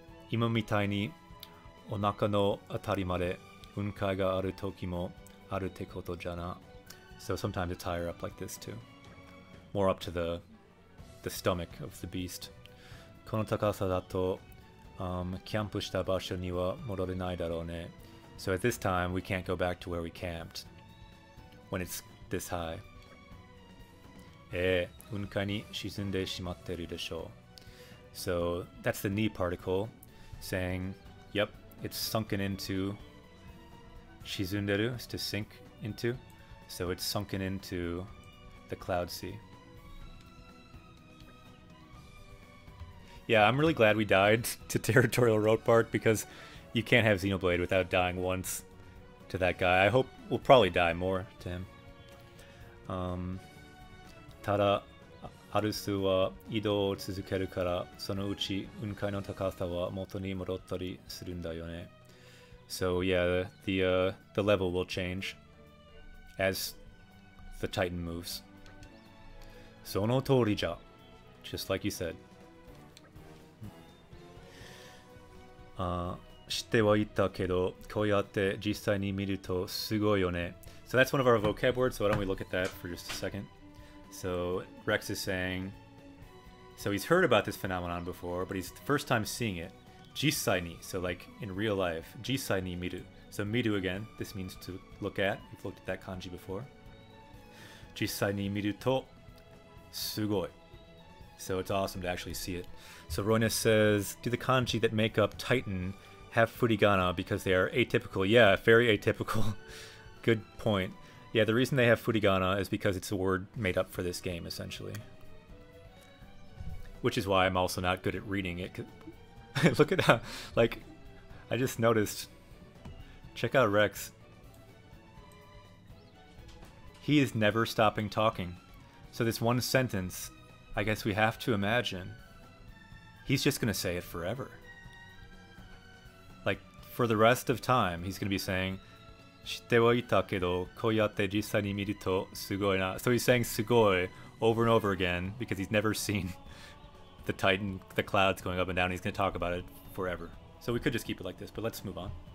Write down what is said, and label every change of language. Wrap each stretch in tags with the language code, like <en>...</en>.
<ja>今みたいにお腹のあたりまで雲海がある時もあるってことじゃな.</ja> <en>So sometimes it's higher up like this too. More up to the stomach of the beast.</en> <ja>この高さだと、キャンプした場所には戻れないだろうね.</ja> <en>So at this time, we can't go back to where we camped when it's this high.</en> <ja>雲海に沈んでしまってるでしょう.</ja> <en>So that's the ni particle saying, yep, it's sunken into. 沈んでる is to sink into. So it's sunken into the cloud sea. Yeah, I'm really glad we died to Territorial Roadbart because you can't have Xenoblade without dying once to that guy. I hope we'll probably die more to him.</en> <ja>ただ、アルスは移動を続けるから、そのうち雲海の高さは元に戻ったりするんだよね.</ja> <en>So yeah, the level will change as the Titan moves.</en> <ja>その通りじゃ,</ja> <en>just like you said.</en> <ja>知ってはいたけど、こうやって実際に見るとすごいよね.</ja> <en>So that's one of our vocab words, so why don't we look at that for just a second. So Rex is saying, so he's heard about this phenomenon before, but he's the first time seeing it. Jisai ni, so like in real life. Jisai ni miru. So miru again, this means to look at. We've looked at that kanji before.</en> <ja>Jisai ni miru to sugoi.</ja> <en>So it's awesome to actually see it. So Roina says, do the kanji that make up Titan have furigana because they are atypical? Yeah, very atypical. Good point. Yeah, the reason they have furigana is because it's a word made up for this game, essentially. Which is why I'm also not good at reading it. Look at how, like, I just noticed. Check out Rex. He is never stopping talking. So this one sentence, I guess we have to imagine, he's just going to say it forever. Like, for the rest of time, he's going to be saying,</en> <ja>知ってはいたけど、こうやって実際に見るとすごいな.</ja> <en>So he's saying すごい over and over again because he's never seen the Titan, the clouds going up and down. He's going to talk about it forever. So we could just keep it like this, but let's move on.</en>